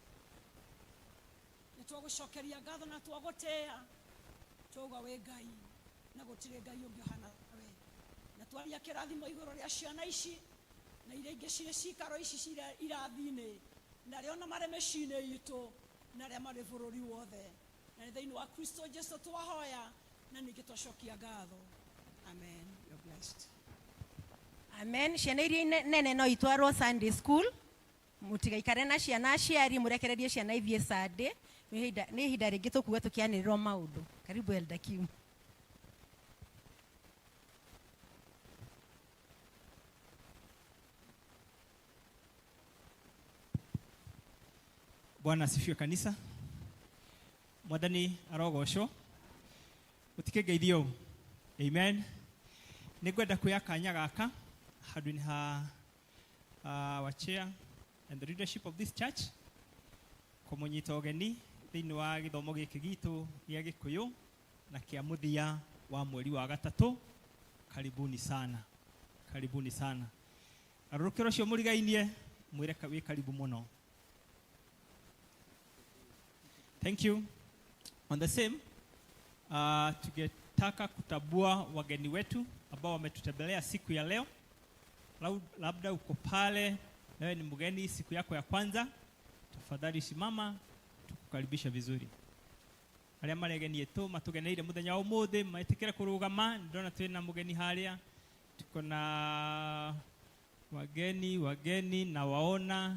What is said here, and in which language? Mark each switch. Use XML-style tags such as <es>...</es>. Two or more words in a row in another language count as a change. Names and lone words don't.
<ki>Nĩ twagũcokeria ngatho na twagũtĩĩa, twauga wĩ Ngai na gũtirĩ Ngai ũngĩ ũhana tawe. Na twaria kĩrathimo igũrũ rĩa ciana ici na iria ingĩ cirĩ cikaro ici cirĩ irathi-inĩ na arĩa ona marĩ mĩciĩ-inĩ itũ na arĩa marĩ bũrũri wothe. Na nĩ thĩinĩ wa Kristo Jesu twahoya na ningĩ twacokia ngatho.</ki> <en>Amen. You're blessed. Amen.</en> <ki>Ciana iria nene no itwarwo</ki> <en>Sunday school.</en> <ki>Mũtigaikare na ciana aciari, mũrekererie ciana ithiĩ Sunday. Nĩ ihinda rĩngĩ tũkuga tũkĩanĩrĩrwo maũndũ.</ki> <sw>Karibu Elder Kim. Bwana asifiwe kanisa.</sw> <ki>Mwathani arogocwo. Utikĩngeithio. Amen. Nĩngwenda kuoya kanya gaka handũ-inĩ ha</ki> <en>our chair and the leadership of this church</en> <ki>kũmũnyita ũgeni thĩinĩ wa gĩthomo gĩkĩ gitũ gĩa Gĩkũyũ na kĩa mũthia wa mweri wa gatatũ.</ki> <sw>Karibuni sana. Karibuni sana.</sw> <ki>Arũkĩro cio mũrigainie mwĩre wĩ karibu mũno.</ki> <en>Thank you. On the same,</en> <sw>tungetaka kutambua wageni wetu ambao wametutembelea siku ya leo. Labda uko pale, wewe ni mgeni siku yako ya kwanza, tafadhali simama tukukaribisha vizuri.</sw> <ki>Arĩa maregenie tu matugeneire muthenya wa ũmũthĩ maetikire kũrũgama. Ndona twina mugeni haria,</ki> <sw>tuko na wageni na waona.</sw>